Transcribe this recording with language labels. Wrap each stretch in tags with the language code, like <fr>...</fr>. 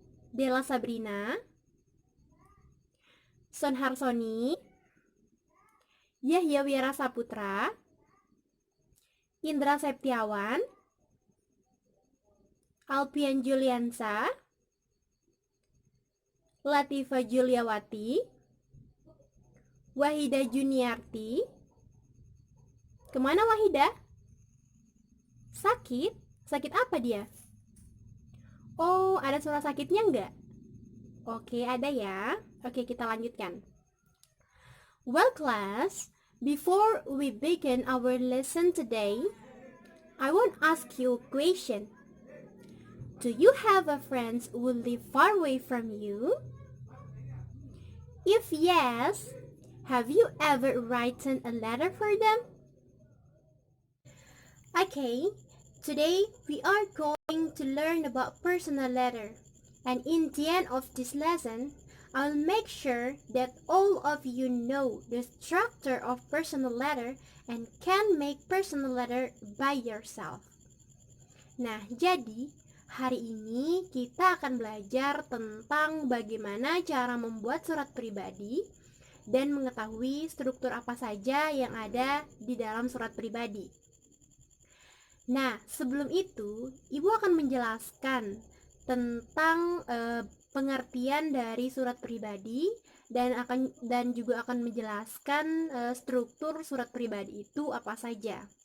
<id>Della Sabrina, Son Harsoni, Yahya Wira Saputra, Indra Septiawan, Alpian Juliansa, Latifa Juliawati, Wahida Juniarti. Kemana Wahida? Sakit? Sakit apa dia? Oh, ada suara sakitnya nggak? Oke, ada ya. Oke, kita lanjutkan.</id> <en>Well, class, before we begin our lesson today, I want to ask you a question. Do you have a friends who live far away from you? If yes, have you ever written a letter for them? Okay, today we are going to learn about personal letter. And in the end of this lesson, I'll make sure that all of you know the structure of personal letter and can make personal letter by yourself.</en> <id>Nah, jadi hari ini kita akan belajar tentang bagaimana cara membuat surat pribadi dan mengetahui struktur apa saja yang ada di dalam surat pribadi. Nah, sebelum itu, Ibu akan menjelaskan tentang pengertian dari surat pribadi dan juga akan menjelaskan struktur surat pribadi itu apa saja.</id>